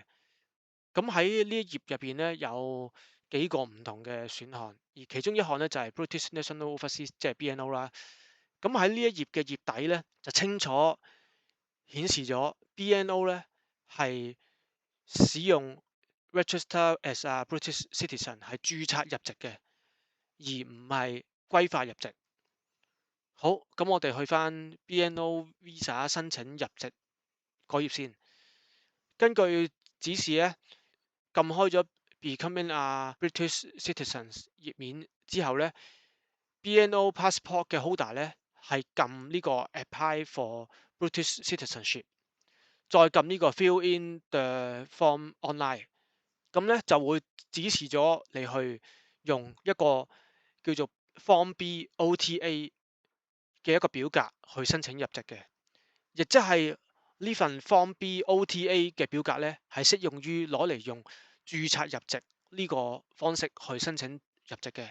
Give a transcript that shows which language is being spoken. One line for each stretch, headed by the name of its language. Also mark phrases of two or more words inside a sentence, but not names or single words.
Cantonese: 咁喺呢一頁入邊咧有幾個唔同嘅選項，而其中一項咧就係 British National Overseas，即係 BNO 啦。咁喺呢一頁嘅頁底咧就清楚顯示咗 BNO 咧係使用
English: register as a British citizen
Cantonese: 係註冊入籍嘅，而唔係歸化入籍。好，咁我哋去翻 BNO Visa 申請入籍嗰頁先。根據指示咧，撳開咗 Becoming a British Citizen 頁面之後咧，BNO Passport 嘅 holder 咧係撳呢個
English: Apply for British Citizenship，
Cantonese: 再撳呢個
English: Fill in the form online。
Cantonese: 咁咧就會指示咗你去用一個叫做 Form B OTA 嘅一個表格去申請入籍嘅，亦即係呢份 Form B OTA 嘅表格咧係適用於攞嚟用註冊入籍呢個方式去申請入籍嘅。